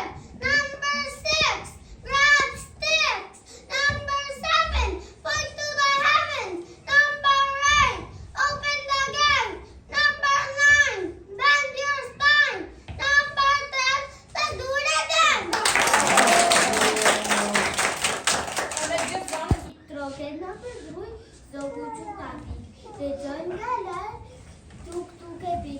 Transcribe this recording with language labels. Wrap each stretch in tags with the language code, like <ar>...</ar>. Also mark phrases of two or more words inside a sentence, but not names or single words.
<en>Number 6, grab sticks. Number 7, point to the heavens. Number 8, open the gate. Number 9, bend your spine. Number 10, let's do it again.</en> <sq>Troket në përdruj, zogu që kapi. Se gjojnë nga larë, tuk e pik.</sq>